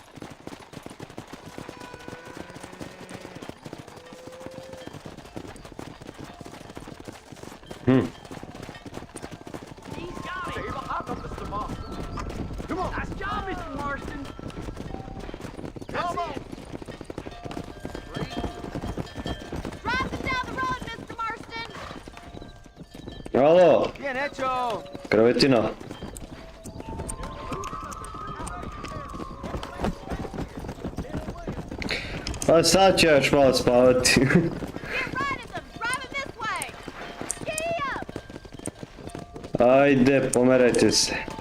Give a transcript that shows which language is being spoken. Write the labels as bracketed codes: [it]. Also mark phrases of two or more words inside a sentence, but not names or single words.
[en] He's got it. Mr. Marston. Come on. Nice job, Mr. Marston. Come on. Drive us down the road, Mr. Marston. [es] Alo, Bien hecho. [sr] krevetino. A sad ću još malo spavati. Ajde, pomerajte se.